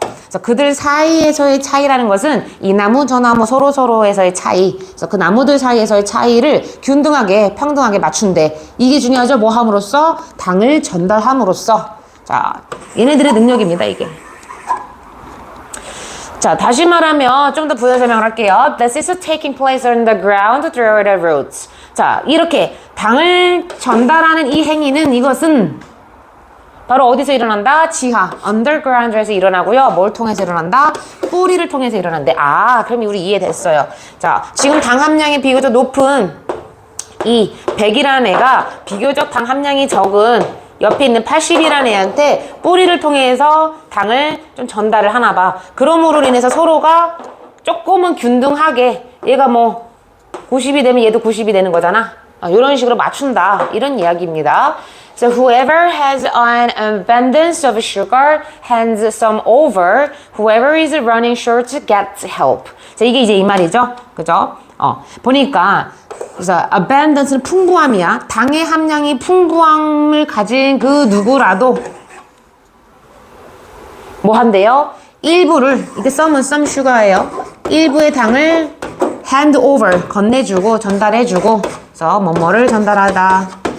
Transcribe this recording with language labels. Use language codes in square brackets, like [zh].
[ko] 그래서 그들 사이에서의 차이라는 것은 이 나무 저 나무 서로서로에서의 차이, 그래서 그 나무들 사이에서의 차이를 균등하게 평등하게 맞춘대. 이게 중요하죠. 뭐 함으로써? 당을 전달함으로써. 자, 얘네들의 능력입니다, 이게. 자, 다시 말하면 좀 더 부연 설명을 할게요. [en] This is taking place on the ground through the roots. [ko] 자, 이렇게 당을 전달하는 이 행위는, 이것은 바로 어디서 일어난다? 지하, underground에서 일어나고요. 뭘 통해서 일어난다? 뿌리를 통해서 일어난대. 그럼 우리 이해됐어요. 자, 지금 당 함량이 비교적 높은 이 100이라는 애가 비교적 당 함량이 적은 옆에 있는 80이라는 애한테 뿌리를 통해서 당을 좀 전달을 하나 봐. 그러므로 인해서 서로가 조금은 균등하게, 얘가 뭐 90이 되면 얘도 90이 되는 거잖아. 이런 식으로 맞춘다, 이런 이야기입니다. [en] So whoever has an abundance of sugar hands some over. Whoever is running short gets help. [ko] 자, 이게 이제 이 말이죠. 그죠? 보니까 그래서 abundance는 풍부함이야. 당의 함량이 풍부함을 가진 그 누구라도 뭐 한대요? 일부를, 이게 some은 some sugar예요. 일부의 당을 hand over, 건네주고 전달해주고, 그래서 뭐뭐를 전달하다.